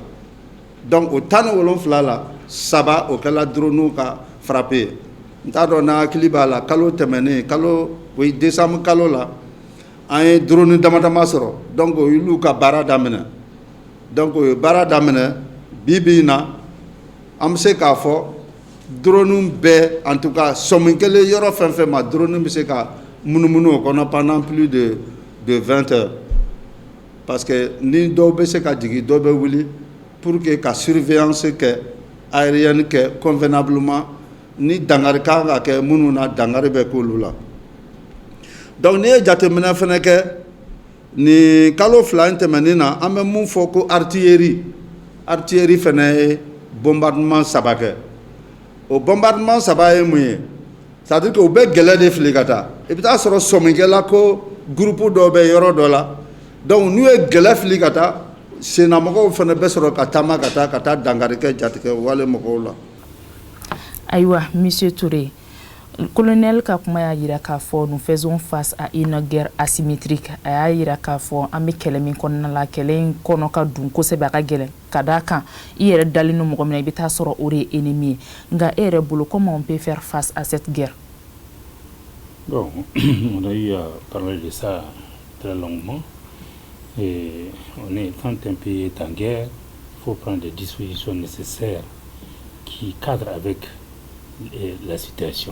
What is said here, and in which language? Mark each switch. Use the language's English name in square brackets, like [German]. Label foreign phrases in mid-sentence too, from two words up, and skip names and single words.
[Bambara] Donc au 17 la saba o kɛla drone ka frappé n t'a dɔn n'a hakili b'a la kalo tɛmɛnen kalo décembre kalo la an ye drone damadama sɔrɔ donc o y'olu ka baara daminɛ donc o ye baara daminɛ bi bi in na an bɛ se k'a fɔ drone bɛɛ [French] en tout cas [Bambara] sɔmi kelen yɔrɔ fɛn fɛn ma drone bɛ se ka munumunu o kɔnɔ [French] pendant plus de 20 heures parce que [Bambara] ni dɔw bɛ se ka jigin dɔw bɛ wuli [French] pour que [Bambara] ka surveillance kɛ aérienne kɛ convenablement ni dangari kan ka kɛ minnu na dangari bɛ k'olu la donc n'i ye jateminɛ fana kɛ ni kalo fila in tɛmɛnen na an bɛ mun fɔ ko artillerie fana ye bombardement saba kɛ o bombardement saba ye mun ye [French] c'est à dire que [Bambara] u bɛ gɛlɛ de fili ka taa i bɛ taa sɔrɔ sɔmikɛla ko groupe dɔ bɛ yɔrɔ dɔ la donc n'u ye gɛlɛ fili ka taa senamɔgɔw fana bɛ sɔrɔ ka taama ka taa dangari kɛ jatigɛ wale mɔgɔw la. Aïwa, Monsieur Touré, [French] le colonel [Bambara] ka kuma y'a yira k'a fɔ [French] nous faisons face à une guerre asymétrique [Bambara] a y'a yira k'a fɔ an bɛ kɛlɛ min kɔnɔna la kɛlɛ in kɔnɔ ka dun kosɛbɛ a ka gɛlɛn ka d'a kan i yɛrɛ dalen no mɔgɔ min na i bɛ taa sɔrɔ o de ye ennemi ye nka e yɛrɛ bolo [French] comment on peut faire face à cette guerre? Bon, on a eu à parler de ça très longuement. Et quand un pays est en guerre, il faut prendre des dispositions nécessaires qui cadrent avec la situation.